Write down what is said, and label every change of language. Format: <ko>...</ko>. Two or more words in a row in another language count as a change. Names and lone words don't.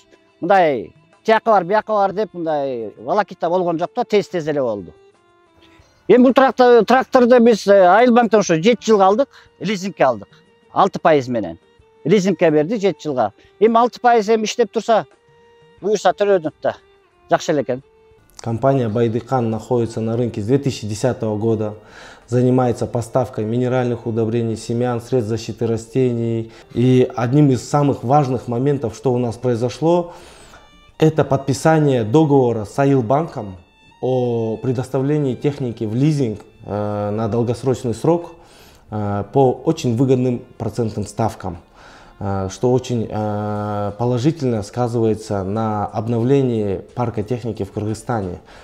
<ky>Мындай тияка бар, бияка бар деп мындай волокита болгон жок да, тез эле болду. Эми бул тракторду биз Айылбанктан ошо 7 жылга алдык, лизингке алдык. 6% менен. Лизингке берди 7 жылга. Эми 6% эми иштеп турса, буюрса төлөнөт да. Жакшы эле экен.</ky> <ru>Компания Байдыккан находится на рынке с 2010 года. Занимается поставкой минеральных удобрений, семян, средств защиты растений. И одним из самых важных моментов, что у нас произошло, это подписание договора с Айылбанком о предоставлении техники в лизинг на долгосрочный срок по очень выгодным процентным ставкам, что очень положительно сказывается на обновлении парка техники в Кыргызстане.</ru>